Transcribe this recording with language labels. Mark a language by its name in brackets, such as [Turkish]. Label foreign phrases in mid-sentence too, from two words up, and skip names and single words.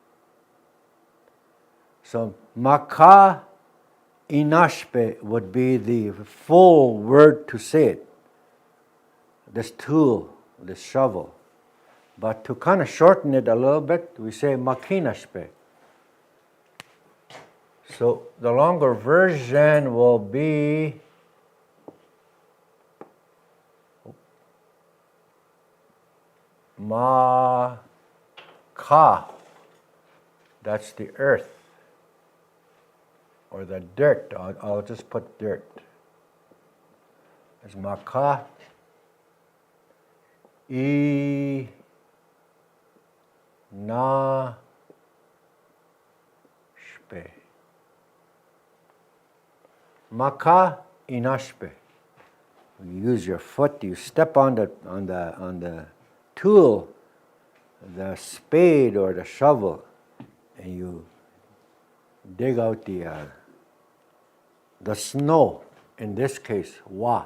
[English] So maka inashpe would be the full word to say it. This tool, this shovel. But to kind of shorten it a little bit, we say makinashpe. So the longer version will be ma ka. That's the earth or the dirt. I'll just put dirt. It's ma ka. I na shpe. Maka inashpe. You use your foot. You step on the tool, the spade or the shovel, and you dig out the snow. In this case, wa.